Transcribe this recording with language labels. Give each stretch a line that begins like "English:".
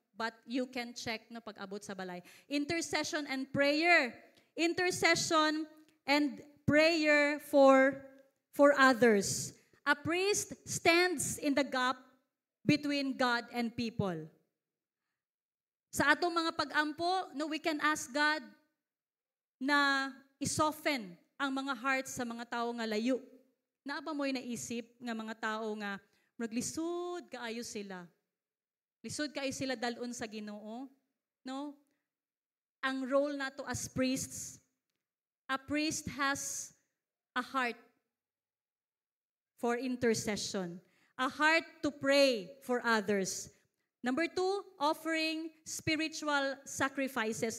English: But you can check
Cebuano: no pag abot sa balay.
English: Intercession and prayer. Intercession and prayer for others. A priest stands in the gap between God and people.
Cebuano: Sa atong mga pag-ampo, no,
English: we can ask God
Cebuano: na isoften ang mga hearts sa mga tao nga layo. Naapa mo'y naisip nga mga tao nga maglisod kaayo sila. Lisod kaayo sila dalon sa Ginoo. No? Ang role nato
English: as priests, a priest has a heart for intercession, a heart to pray for others. Number 2, offering spiritual sacrifices.